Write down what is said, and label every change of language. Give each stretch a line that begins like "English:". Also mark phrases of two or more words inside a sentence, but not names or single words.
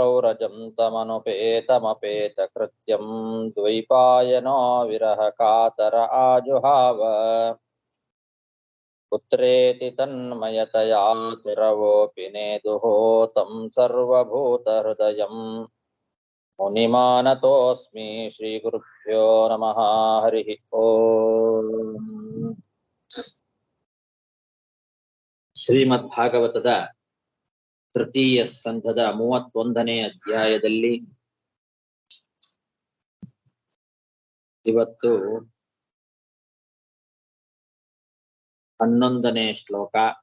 Sanskrit: प्रव्रजन्तमनुपेतमपेतकृत्यं द्वैपायनो विरहकातर आजुहाव पुत्रेति तन्मयतया तिरवोऽपि नेदुः तं सर्वभूतहृदयं मुनिमानतोऽस्मि श्रीगुरुभ्यो नमः हरिः ओम्
Kannada: ಶ್ರೀಮದ್ಭಾಗವತದ ತೃತೀಯ ಸ್ಕಂಧದ 31ನೇ ಅಧ್ಯಾಯದಲ್ಲಿ ಇವತ್ತು 11ನೇ ಶ್ಲೋಕ.